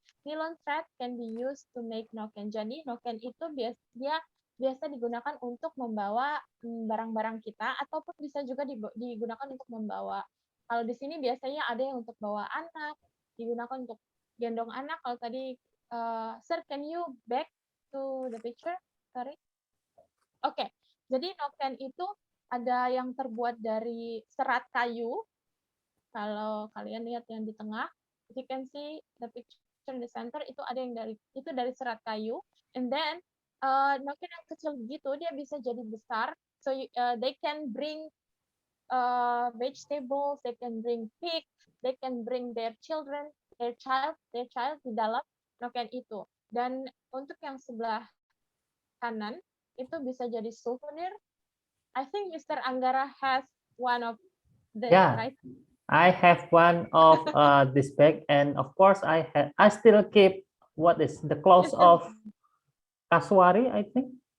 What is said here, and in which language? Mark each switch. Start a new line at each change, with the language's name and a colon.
English: Nylon thread can be used to make noken.
Indonesian: Jadi noken itu biasa digunakan untuk membawa barang-barang kita, ataupun bisa juga digunakan untuk membawa. Kalau di sini biasanya ada yang untuk bawa anak, digunakan untuk gendong anak. Kalau tadi,
English: sir, can you back to the picture? Sorry.
Indonesian: Oke, jadi noken itu ada yang terbuat dari serat kayu. Kalau kalian lihat yang di tengah,
English: you can see the picture in the center,
Indonesian: itu ada yang dari serat kayu.
English: And then
Indonesian: noken yang kecil gitu dia bisa jadi besar.
English: So they can bring vegetables, they can bring pig, they can bring their children, their child
Indonesian: di dalam noken itu. Dan untuk yang sebelah kanan itu bisa jadi souvenir.
English: I think Mr. Anggara has one of this, right? I have one of this bag, and of course I still keep what is the clothes of Kasuari, I think.